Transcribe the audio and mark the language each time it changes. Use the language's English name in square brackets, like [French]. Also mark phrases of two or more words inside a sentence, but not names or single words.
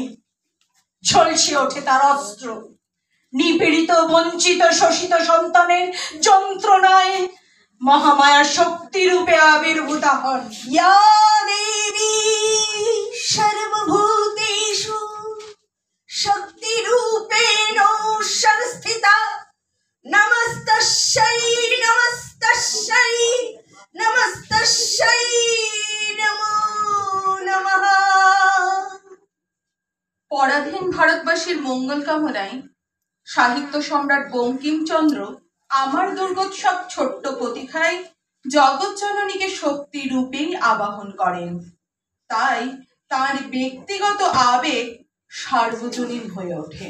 [Bangla] ঝলসে ওঠে তার অস্ত্র, নিপীড়িত বঞ্চিত শোষিত সন্তানের যন্ত্রণায় মহামায়ার শক্তি রূপে আবির্ভূতা হন। [Sanskrit] ইয়া দেবী সর্বভূতেষু শক্তিরূপেণ সংস্থিতা, নমস্তস্যৈ নমস্তস্যৈ নমস্তস্যৈ নমো নমঃ। [Bangla] পরাধীন ভারতবাসীর মঙ্গল কামনায় সাহিত্য সম্রাট বঙ্কিমচন্দ্র আমার দুর্গোৎসব ছোট্ট প্রতীক্ষায় জগৎ জননীকে শক্তি রূপেই আবাহন করেন। তাই তার ব্যক্তিগত আবেগ সার্বজনীন হয়ে ওঠে।